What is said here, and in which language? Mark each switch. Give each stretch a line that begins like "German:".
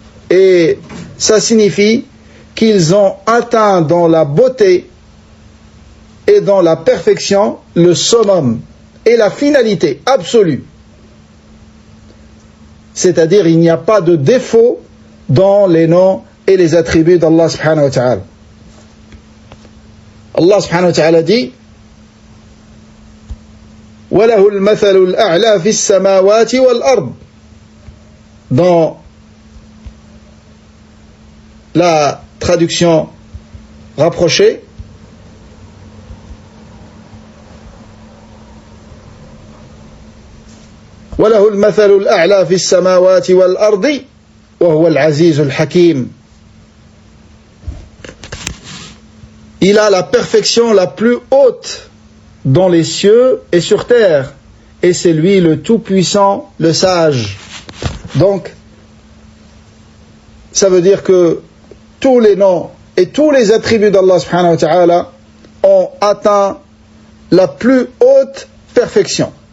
French: Et ça signifie qu'ils ont atteint dans la beauté et dans la perfection le summum et la finalité absolue. C'est-à-dire il n'y a pas de défaut dans les noms et les attributs d'Allah subhanahu wa ta'ala. Allah subhanahu wa ta'ala dit
Arabic: وَلَهُ الْمَثَلُ الْأَعْلَى فِي السَّمَاوَاتِ وَالْأَرْضِ.
French: Dans la traduction rapprochée,
Arabic: وَلَهُ الْمَثَلُ الْأَعْلَى فِي السَّمَاوَاتِ وَالْأَرْضِ وَهُوَ الْعَزِيزُ الْحَكِيمُ.
French: Il a la perfection la plus haute dans les cieux et sur terre, et c'est lui le tout-puissant, le sage. Donc, ça veut dire que tous les noms et tous les attributs d'Allah subhanahu wa ta'ala ont atteint la plus haute perfection.